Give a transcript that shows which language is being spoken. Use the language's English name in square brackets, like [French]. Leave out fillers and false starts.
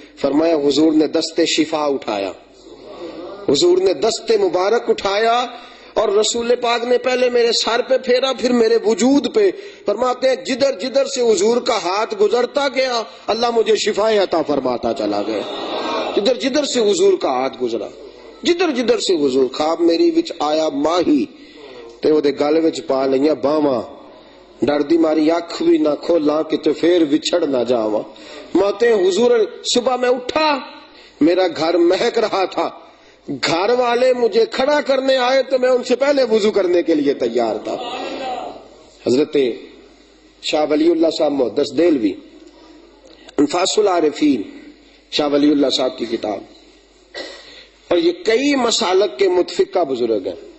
[Urdu] فرمایا حضور نے دست شفا اٹھایا, حضور نے دست مبارک اٹھایا اور رسول پاک نے پہلے میرے سر پہ پھیرا پھر میرے وجود پہ. فرماتے ہیں جدھر جدھر سے حضور کا ہاتھ گزرتا گیا اللہ مجھے شفا عطا فرماتا چلا گیا. جدھر جدھر سے حضور کا ہاتھ گزرا, جدھر جدھر سے حضور. [Punjabi] خواب میری وچ آیا ماہی تے وہ دے گل وچ پا لئیاں باواں, ڈر دی ماری اکھ بھی نہ کھولاں کہ پھر وچھڑ نہ جاواں. [Urdu] ماتے حضور صبح میں اٹھا, میرا گھر مہک رہا تھا, گھر والے مجھے کھڑا کرنے آئے تو میں ان سے پہلے وضو کرنے کے لیے تیار تھا. حضرت شاہ ولی اللہ صاحب محدث دہلوی انفاس العارفین, شاہ ولی اللہ صاحب کی کتاب, اور یہ کئی مسالک کے متفقہ بزرگ ہیں.